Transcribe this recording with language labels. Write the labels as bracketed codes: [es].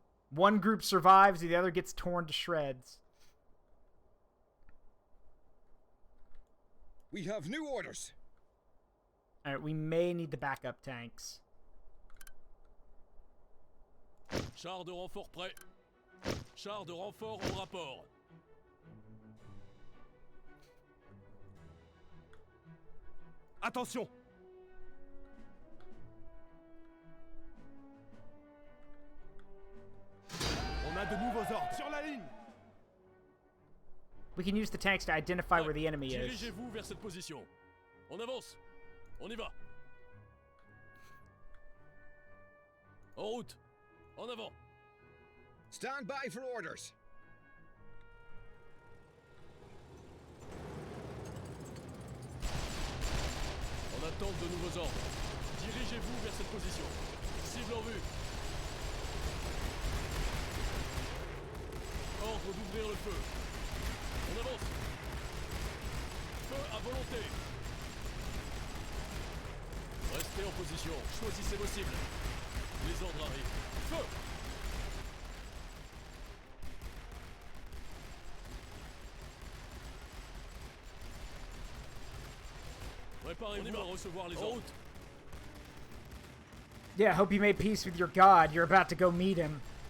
[en] One group survives, the other gets torn to shreds. We have new orders. Alright, we may need the backup tanks. [fr] Chars de renfort prêt. Chars de renfort au rapport. Attention. On a de nouveaux ordres. Sur la ligne. [en] We can use the tanks to identify where the enemy is. [fr] Dirigez-vous vers cette position. On avance. On y va. En route. En avant. [en] Stand by for orders. [fr] En attente de nouveaux ordres. Dirigez-vous vers cette position. Cible en vue. Ordre d'ouvrir le feu. On avance. Feu à volonté. Restez en position. Choisissez vos cibles. Les ordres arrivent. Feu! Préparez-vous à recevoir les ordres. [en] Yeah, hope you made peace with your God. You're about to go meet him.